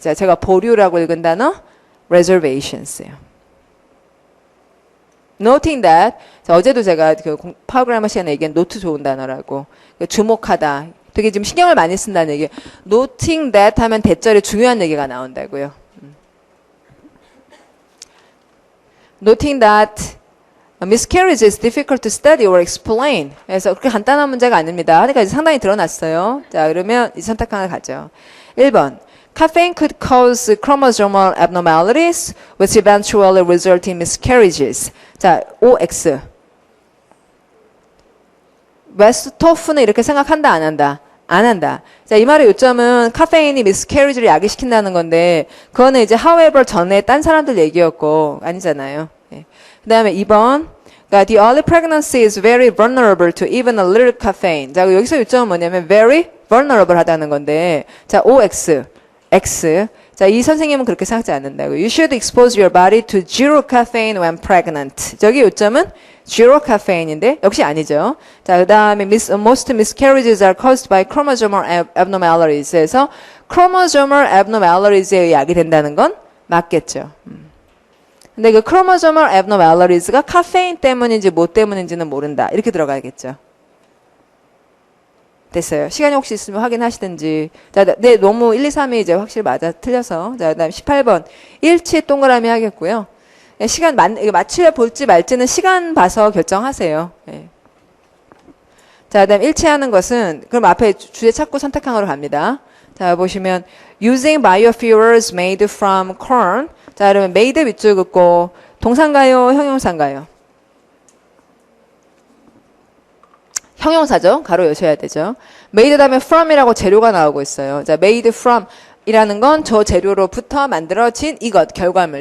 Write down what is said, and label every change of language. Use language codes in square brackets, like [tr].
[ko] 자, 제가 보류라고 읽은 단어 reservations예요. [en] Noting that. [ko] 자, 어제도 제가 그 파워그래머 시간에 얘기한 노트 좋은 단어라고. 주목하다. 되게 지금 신경을 많이 쓴다는 얘기예요. [en] Noting that [ko] 하면 대절에 중요한 얘기가 나온다고요. [en] Noting that miscarriage is difficult to study or explain. [ko] 그래서 그렇게 간단한 문제가 아닙니다. 그러니까 이제 상당히 드러났어요. 자, 그러면 이 선택 하나 가죠. 1번. [en] Caffeine could cause chromosomal abnormalities which eventually result in miscarriages. [ko] 자, OX. 웨스토프는 이렇게 생각한다, 안 한다? 안 한다. 자, 이 말의 요점은 카페인이 miscarriage를 야기시킨다는 건데, 그거는 이제 however 전에 딴 사람들 얘기였고, 아니잖아요. 예. 그 다음에 2번. 그러니까 [en] the early pregnancy is very vulnerable to even a little caffeine. [ko] 자, 여기서 요점은 뭐냐면 very vulnerable 하다는 건데, 자, OX, X. 자, 이 선생님은 그렇게 생각하지 않는다고. [en] You should expose your body to zero caffeine when pregnant. [ko] 저기 요점은 zero caffeine인데 역시 아니죠. 자, 그 다음에 [en] most miscarriages are caused by chromosomal abnormalities. [ko] 그래서 chromosomal abnormalities 약이 된다는 건 맞겠죠. 근데 그 chromosomal abnormalities,가 카페인 때문인지 뭐 때문인지는 모른다. 이렇게 들어가야겠죠. 됐어요. 시간이 혹시 있으면 확인하시든지. 자, 네, 너무 1, 2, 3이 이제 확실히 맞아 틀려서. 자, 그다음 18번. 일치 동그라미 하겠고요. 시간 맞추려 볼지 말지는 시간 봐서 결정하세요. 네. 자, 그다음 일치하는 것은 그럼 앞에 주제 찾고 선택항으로 갑니다. 자, 보시면 [en] using biofuels made from corn. [ko] 자, 그러면 made 밑줄 긋고 동사인가요? 형용사인가요? 형용사죠. 가로 여셔야 되죠. made 다음에 from이라고 재료가 나오고 있어요. 자, made from 이라는 건 저 재료로부터 만들어진 이것, 결과물.